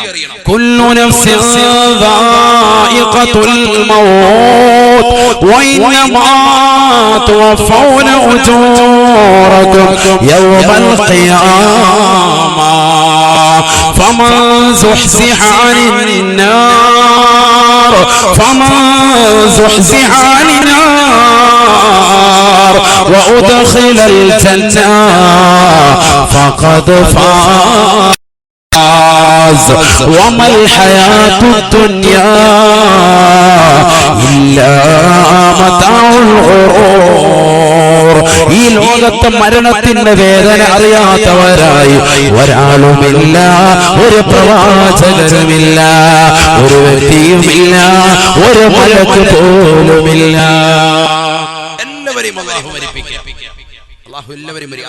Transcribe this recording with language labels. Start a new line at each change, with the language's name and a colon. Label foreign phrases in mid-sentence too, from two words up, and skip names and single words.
Arabic: كل نفس ذائقة الموت وإنما توفون أجوركم يوم القيامة فمن زحزح عن النار وأدخل الجنة فقد فاز وما الحياة الدنيا إلا متاع الغرور.
Malayalam: ഈ ലോകത്തെ മരണത്തിന്റെ വേദന അറിയാത്തവരായി ഒരാളുമില്ല, ഒരു പ്രവാചകരുമില്ല, ഒരു വ്യക്തിയുമില്ല, ഒരു മലക്ക് പോലുമില്ല. എല്ലാവരെയും അല്ലാഹു മരിപ്പിക്കുക. അല്ലാഹു എല്ലാവരെയും മരിക്കും.